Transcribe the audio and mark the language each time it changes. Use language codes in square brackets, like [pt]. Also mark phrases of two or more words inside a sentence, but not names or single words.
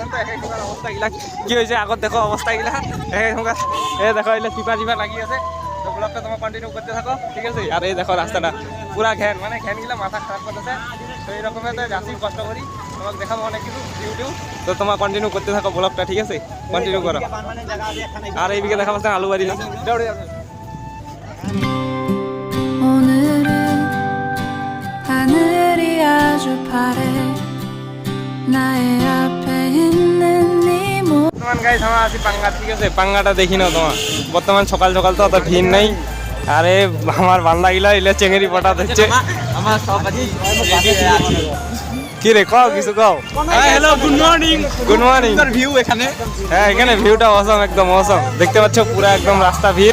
[bn] তো এক এক অবস্থা গিলা কি হয়েছে আগত দেখো, অবস্থা গিলা এই দেখো, এলে চিপা চিপা লাগিয়ে আছে। তো ব্লগটা তোমার কন্টিনিউ করতে থাকো, ঠিক আছে। আর এই দেখো রাস্তাটা পুরা ঘ্যান, মানে ঘ্যান গিলা মাথা খারাপ করতেছে। তো এই রকমের যাচ্ছি, কষ্ট করি, তোমাকে দেখাবো অনেক কিছু ইউটিউব। তো তোমার কন্টিনিউ করতে থাকো ব্লগটা, ঠিক আছে, কন্টিনিউ করো। আর এই দিকে দেখা পাচ্ছেন আলু বাড়ি না। [ko] 오늘은 하늘이 아주 파래 나의 앞에 있는 네 모습 [bn] বর্তমান গাইস আমরা আছি পাঙ্গা, ঠিক আছে। পাঙ্গাটা দেখি না তোমার, বর্তমান সকাল সকাল তো অত ভিড় নেই। আরে আমার বান্দা গিলা এলে চেঙ্গেরি পটা দিচ্ছে। আমার সব কাজই কি রে, কও কিছু কও। [en] Hello, good morning. Good morning. [bn] ভিউ এখানে, হ্যাঁ এখানে ভিউটা অসম, একদম অসম। দেখতে পাচ্ছ পুরো একদম রাস্তা ভিড়।